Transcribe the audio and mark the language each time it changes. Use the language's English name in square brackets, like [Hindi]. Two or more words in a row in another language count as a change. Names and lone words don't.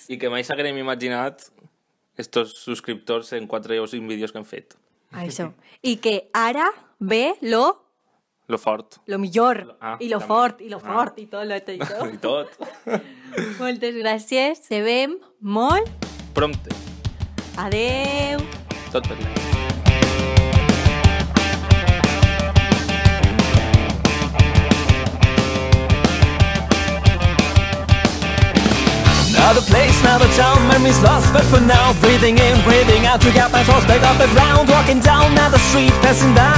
[Catalan] I que mai s'haguem imaginat estos subscriptors en 4 o 5 vídeos que hem fet. Això. I que ara ve Lo fort. Lo millor, i lo també. fort, i lo fort, i tot, això. I tot. Moltes gràcies, se vem molt Prompte. Adeu. Tot per allà. [English] Another place, another town, memories lost, but for now, breathing in, breathing out to get my thoughts back up and round, walking down another street, passing by.